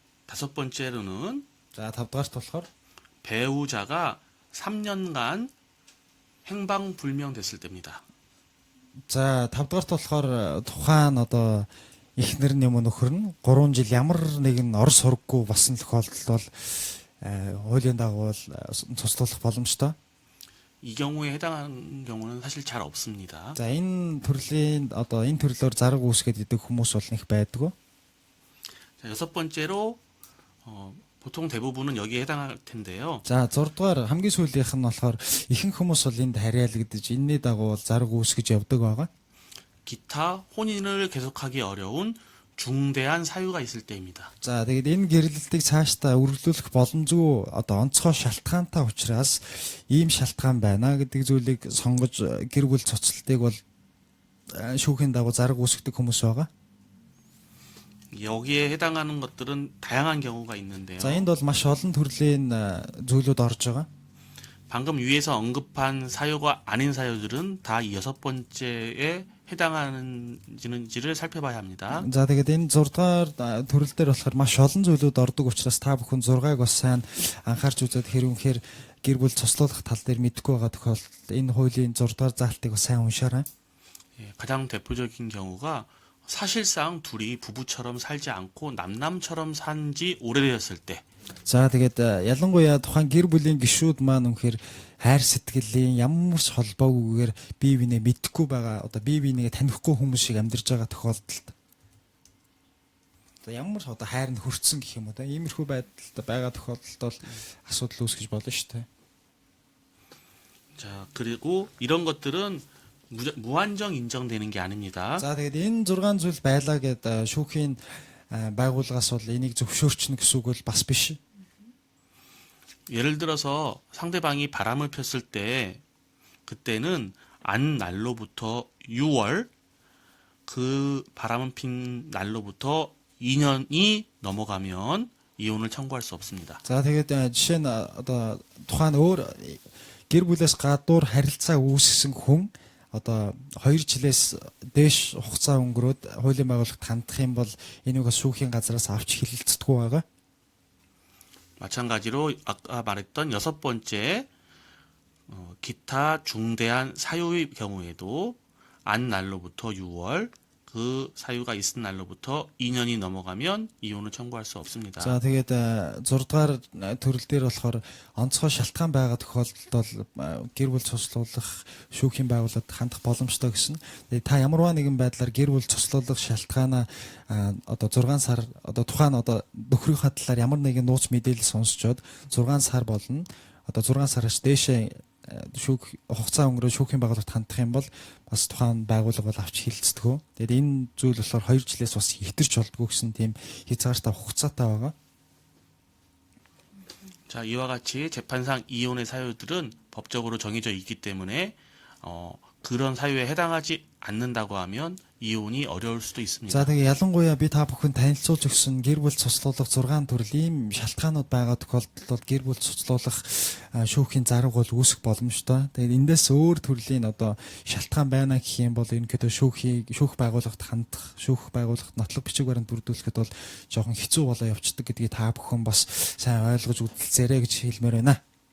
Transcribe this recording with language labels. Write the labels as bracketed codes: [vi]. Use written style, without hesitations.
[ko] 다섯 번째로는 [mn] За тавдугаарт болохоор [ko] 배우자가 3년간 행방불명됐을 때입니다. [mn] за тавдугаарт болохоор тухайн одоо эхнэр нь юм уу нөхөр нь 3 жил ямар нэгэн ор сургаггүй болсон тохиолдолд бол хуулийн дагуу цуцлуулах боломжтой. [ko] 이 경우에 해당하는 경우는 사실 잘 없습니다. [mn] За энэ төрлийн одоо энэ төрлөөр зарг үүсгээд идэг хүмүүс бол нэг байдгүй. [ko] 자, 여섯 번째로 보통 대부분은 여기에 해당할 텐데요. [mn] За 6 дугаар хамгийн сүүлийнх нь болохоор ихэнх хүмүүс бол энд харьяалагдаж энэний дагуу зарг үүсгэж явдаг байгаа. [ko] 기타 혼인을 계속하기 어려운 중대한 사유가 있을 때입니다. [mn] За тэгээд энэ гэрлэлтийг цаашдаа үргэлжлүүлэх боломжгүй одоо онцгой шалтгаантай учраас ийм шалтгаан байна гэдэг зүйлийг сонгож гэр бүл цуцлалтыг бол шүүхийн дагуу зарг үүсгдэг хүмүүс байгаа. [ko] 여기에 해당하는 것들은 다양한 경우가 있는데요. [mn] За энд бол маш олон төрлийн зүйлүүд орж байгаа. [ko] 방금 위에서 언급한 사유가 아닌 사유들은 다 이 여섯 번째에 해당하는지를 살펴봐야 합니다. [mn] За тэгээд энэ 6 дугаар төрөл дээр болохоор маш олон зүйлүүд ордог учраас та бүхэн 6-ыг бас сайн анхаарч үзээд хэрвээ гэр бүл цуцлуулах тал дээр мэдэхгүй байгаа тохиолдолд энэ хуулийн 6 дугаар заалтыг бас сайн уншаарай. [ko] 예, 가장 대표적인 경우가 사실상 둘이 부부처럼 살지 않고 남남처럼 산 지 오래되었을 때 [mn] За тэгээд ялангуяа тухайн гэр бүлийн гишүүд маань үнэхээр хайр сэтгэлийн ямар ч холбоогүйгээр бие биенээ мэдхгүй байгаа одоо бие биенээ танихгүй хүмүүс шиг амьдарч байгаа тохиолдолд одоо ямар ч одоо хайр нь хөрцсөн гэх юм уу та иймэрхүү байдалд байгаа тохиолдолд бол асуудал үүсгэж болно шүү дээ. [ko] 자, 그리고 이런 것들은 무한정 인정되는 게 아닙니다. [mn] За тэгээд энэ 6 зүйл байлаа гэд шүүхийн байгууллагаас бол энийг зөвшөөрчнө гэсэн үг бол бас биш. [ko] 예를 들어서 상대방이 바람을 폈을 때 그때는 안 날로부터 6월 그 바람을 핀 날로부터 2년이 넘어가면 이혼을 청구할 수 없습니다. [mn] За тэгээд жишээ нь одоо тухайн өөр гэр бүлээс гадуур харилцаа үүсгэсэн хүн одоо 2 жилээс дээш хугацаа өнгөрөөд хуулийн байгууллагт хандах юм бол энийг шүүхийн газраас авч хэлэлцдэггүй байгаа. [ko] 마찬가지로 아까 말했던 여섯 번째 기타 중대한 사유의 경우에도 안 날로부터 6월 그 사유가 있은 날로부터 2년이 넘어가면 이혼을 청구할 수 없습니다. [mn] За тэгээд 6 дугаар төрөл дээр болохоор онцгой шалтгаан байгаа тохиолдолд бол гэр бүл цуцлуулах шүүхийн байгууллагад хандах боломжтой гэсэн. Тэгээд та ямарваа нэгэн байдлаар гэр бүл цуцлуулах шалтгаанаа одоо 6 сар одоо тухайн одоо нөхрийнхөө талаар ямар нэгэн нууц мэдээлэл сонсчоод 6 сар болно. Одоо 6 сараас дээшээ шүүх хугацаа өнгөрөө шүүхийн байгууллагт хандах юм бол бас тухайн байгууллага бол авч хэлцдэг. Тэгээд энэ зүйл болохоор 2 жилээс бас хэтэрч болдгоо гэсэн тийм хязгаартай хугацаатай байгаа. [ko] 자, 이와 같이 재판상 이혼의 사유들은 법적으로 정해져 있기 때문에 그런 사유에 해당하지 않는다고 하면 이혼이 어려울 수도 있습니다. [mn] За тэгээ ялангуяа би та бүхэн танилцуулж өгсөн гэр бүл цуцлуулах 6 төрөл ийм шалтгаанууд байгаа тохиолдолд бол гэр бүл цуцлуулах шүүхийн зарга бол үүсэх боломжтой. Тэгээд эндээс өөр төрлийн одоо шалтгаан байна гэх юм бол ерөнхийдөө шүүх байгууллагт хандах, шүүх байгууллагт нотлох бичиг баримт бүрдүүлэхэд бол жоохон хэцүү болоо явцдаг гэдгийг та бүхэн бас сайн ойлгож үзэлцээрэй гэж хэлмээр байна.